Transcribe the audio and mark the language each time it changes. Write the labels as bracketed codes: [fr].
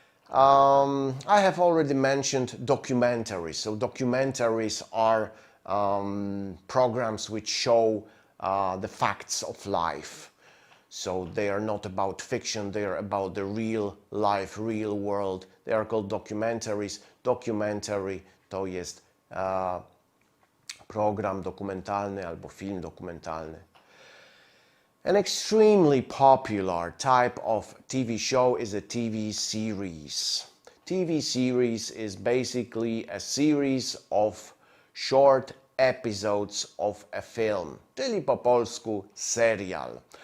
[en] I have already mentioned documentaries. So documentaries are programs which show the facts of life. So they are not about fiction, they are about the real life, real world. They are called documentaries. [pl] Documentary to jest program dokumentalny albo film dokumentalny. [en] An extremely popular type of TV show is a TV series. TV series is basically a series of short episodes of a film, [pl] czyli po polsku serial.